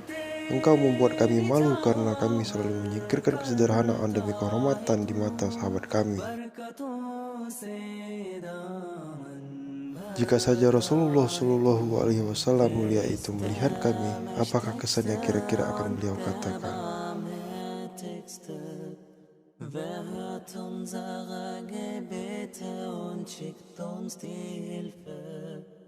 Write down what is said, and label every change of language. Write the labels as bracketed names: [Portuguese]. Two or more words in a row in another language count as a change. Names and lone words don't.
[Indonesian] Engkau membuat kami malu karena kami selalu menyingkirkan kesederhanaan demi kehormatan di mata sahabat kami. Jika saja Rasulullah [Arabic] صلى الله عليه وسلم [Indonesian] mulia itu melihat kami, apakah kesannya kira-kira akan beliau katakan? [German] Wer hört unsere Gebete und schickt uns die Hilfe?